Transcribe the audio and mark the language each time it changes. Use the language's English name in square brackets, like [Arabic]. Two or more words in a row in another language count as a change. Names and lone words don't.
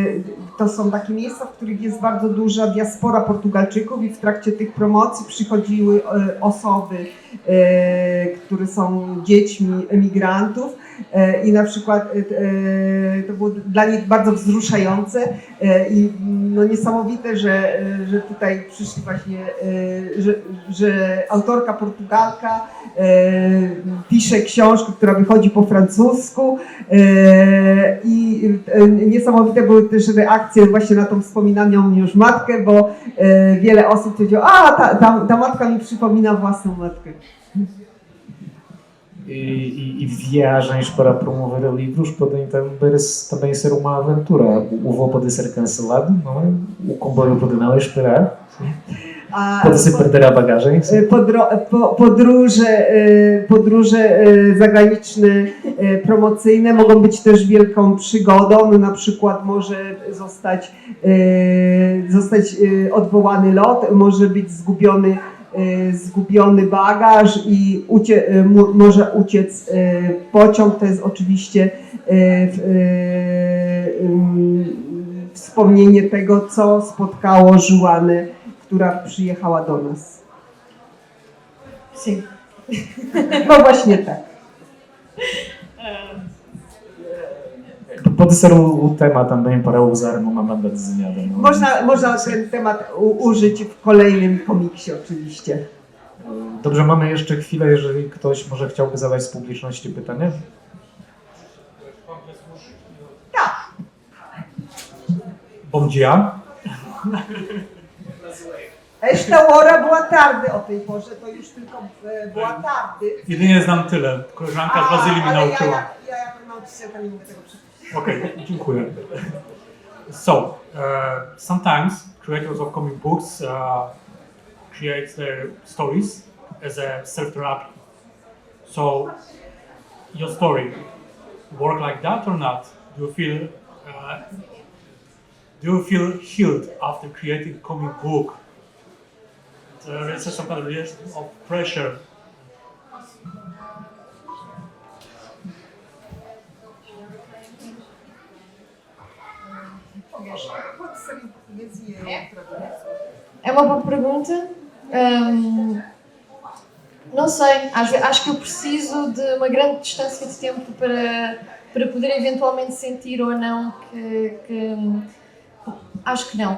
[Polish] Toronto, to są takie miejsca, w których jest bardzo duża diaspora Portugalczyków i w trakcie tych promocji przychodziły osoby, które są dziećmi emigrantów i na przykład to było dla nich bardzo wzruszające i no niesamowite, że tutaj przyszli właśnie, że autorka Portugalka pisze książkę, która wychodzi po francusku i niesamowite były też reakcje właśnie na tą wspominaną już matkę, bo wiele osób powiedziało, a ta matka mi przypomina własną matkę. [Portuguese] E viagens para promover livros também ser uma aventura. O voo pode ser cancelado, não é? O comboio pode não esperar. Pode se perder a bagagem. [Polish] Podróże zagraniczne promocyjne mogą być też wielką przygodą. No, na przykład może zostać odwołany lot, może być zgubiony bagaż i może uciec pociąg. To jest oczywiście wspomnienie tego, co spotkało Joanę, która przyjechała do nas. [Portuguese] Sim. [Polish] No właśnie tak. [Portuguese] Pode ser o tema também para usar numa banda desenhada. Não? [Polish] Można ten temat użyć w kolejnym komiksie oczywiście. Dobrze, mamy jeszcze chwilę, jeżeli ktoś może chciałby zadać z publiczności pytanie. Tak. [Portuguese] Bom dia. Esta hora [Polish] była tardy o tej porze, to już tylko była tardy. Jedynie znam tyle. Koleżanka z Brazylii mi ale nauczyła. ja jako nauczycielka nie mogę tego przeczytać. Okay, dziękuję. [English] So, sometimes creators of comic books create their stories as a self-therapy. So, your story work like that or not? Do you feel healed after creating a comic book? There is some kind of pressure. [Portuguese] Pode ser em português e em outra língua. É uma boa pergunta. Não sei, acho que eu preciso de uma grande distância de tempo para poder eventualmente sentir ou não que acho que não.